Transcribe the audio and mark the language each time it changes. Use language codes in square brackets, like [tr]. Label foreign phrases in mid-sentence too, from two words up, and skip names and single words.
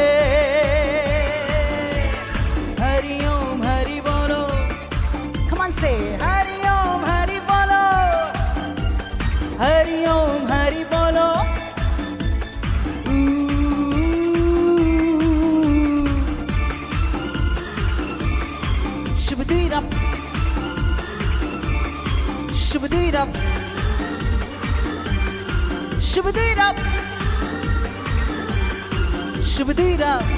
[hi] हरि ओम हरि बोलो, [en] come on say [hi] हरि ओम हरि बोलो, हरि ओम हरि बोलो। Shubdira, shubdira, shubdira, shubdira.